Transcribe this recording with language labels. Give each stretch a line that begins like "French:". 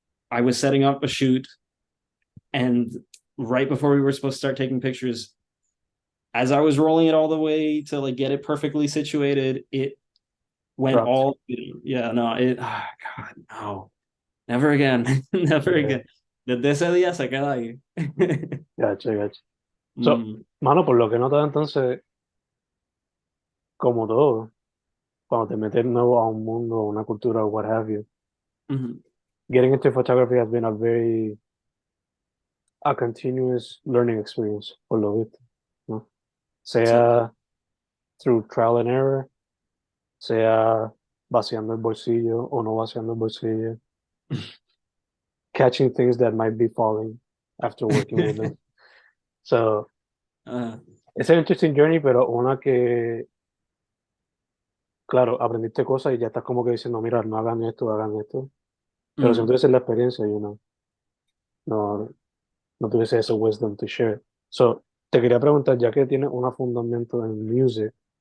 English: I was setting up a shoot, and right before we were supposed to start taking pictures, as I was rolling it all the way to like get it perfectly situated, it went dropped. all, yeah, no, God, no, never again, never Yeah. again.
Spanish: Desde ese día se queda ahí.
English: Gotcha. So, Mm,
Spanish: mano, por lo que notas entonces, como todo, cuando te metes nuevo a un mundo, una cultura,
English: what have you, mhm, getting into photography has been a continuous learning experience,
Spanish: por lo visto, ¿no? sí.
English: Sea through trial and error,
Spanish: sea vaciando el bolsillo
English: o no vaciando el bolsillo, catching things that might be falling after working with them. So, Uh, it's an interesting journey,
Spanish: pero una que, claro, aprendiste cosas y ya estás como que diciendo, mira, no hagan esto, hagan esto. Pero si no mm, tuviese la experiencia, no, no tuviese ese
English: wisdom to share.
Spanish: So, te quería preguntar, ya que tienes un fundamento en music,